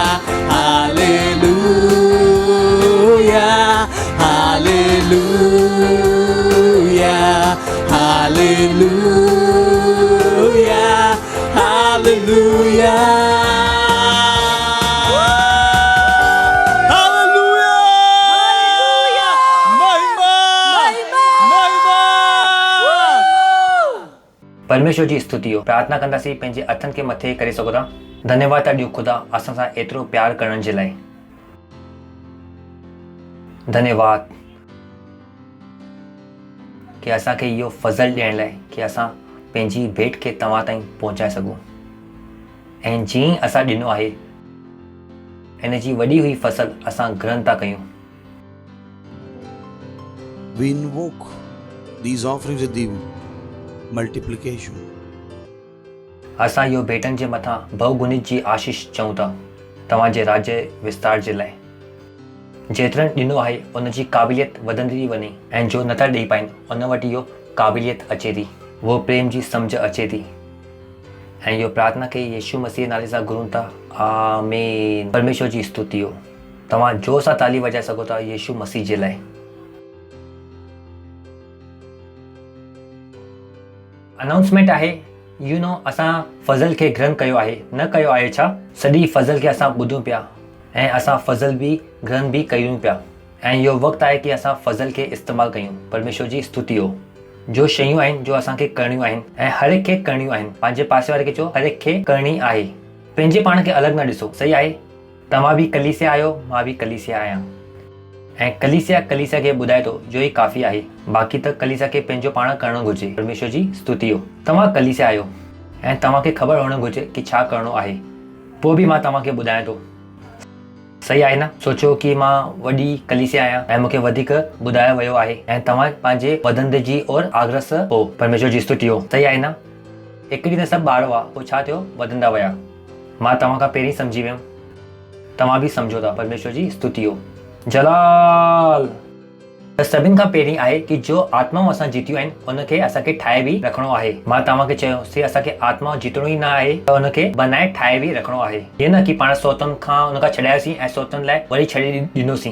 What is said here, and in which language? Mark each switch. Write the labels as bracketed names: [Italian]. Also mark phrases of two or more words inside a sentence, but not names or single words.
[Sindhi] हालेलुया, हालेलुया, हालेलुया, हालेलुया, हालेलुया, महिमा, महिमा। परमेश्वर जी स्तुति हो। प्रार्थना कंदासीं पंहिंजे हथनि खे मथे करे सघो था। धन्यवाद था ॾियो ख़ुदा असां सां एतिरो प्यार करण जे लाइ। धन्यवाद कि असांखे इहो फज़ल ॾियण लाइ कि असां पंहिंजी भेट खे तव्हां ताईं पहुचाए सघूं, ऐं जीअं असां ॾिनो आहे इन जी वॾी हुई फसल असां ग्रहण था कयूं। [English] We invoke these offerings with the multiplication. [Sindhi] असां इहो भेटनि जे मथां बहुगुणित जी आशीष चऊं था तव्हांजे राज्य विस्तार जे लाइ। जेतिरनि ॾिनो आहे उन जी क़ाबिलियत वधंदी थी वञे, ऐं जो नथा ॾेई पाइनि उन वटि इहो क़ाबिलियत अचे थी, उहो प्रेम जी सम्झ अचे थी। ऐं इहो प्रार्थना खे यीशु मसीह नाले सां घुरूं था, आमीन। परमेश्वर जी स्तुति हो। तव्हां जोर सां ताली वॼाए सघो था यीशु मसीह जे लाइ। अनाउंसमेंट आहे, असां फज़ल खे ग्रहण कयो आहे, न कयो आहे छा? सॼी फज़ल खे असां ॿुधूं पिया ऐं असां फज़ल बि ग्रहण बि कयूं पिया, ऐं इहो वक़्तु आहे कि असां फज़ल खे इस्तेमालु कयूं। परमेश्वर जी स्तुति हो। जो शयूं आहिनि जो असांखे करणियूं आहिनि ऐं हर हिक खे करणियूं आहिनि, पंहिंजे पासे वारे खे चओ हर हिक खे करणी आहे। पंहिंजे पाण खे अलॻि न ॾिसो, सही आहे? तव्हां बि कलीसिया आहियो, मां बि कलीसिया आहियां, ऐं कलीसिया खे ॿुधाए थो जो ही काफ़ी आहे। बाक़ी त कलीसिया खे पंहिंजो पाण करणो घुरिजे। परमेश्वर जी स्तुति हो। तव्हां कलीसिया आहियो ऐं तव्हांखे ख़बर हुअणु घुरिजे कि छा करणो आहे, पोइ बि मां तव्हांखे ॿुधायां थो। सही आहे न? सोचो कि मां वॾी कलीसिया आहियां ऐं मूंखे वधीक ॿुधायो वियो आहे ऐं तव्हां पंहिंजे वधंदे जी और आग्रह हो। परमेश्वर जी स्तुति हो। सही आहे न? हिकु ॾींहुं त सभु ॿार हुआ, पोइ छा थियो? वधंदा विया। मां तव्हां खां पहिरीं सम्झी वियुमि, तव्हां बि सम्झो था। परमेश्वर जी स्तुति हो। जलाल। त सभिनि खां पहिरीं आहे कि जो आत्माऊं असां जीतियूं आहिनि उनखे असांखे ठाहे बि रखिणो आहे। मां तव्हांखे चयोसीं असांखे आत्मा जीतणो ई न आहे त उनखे बनाए ठाहे बि रखिणो आहे। हीअं न कि पाण सोतनि खां उनखां छॾायोसीं ऐं सोतनि लाइ वरी छॾे ॾिनोसीं।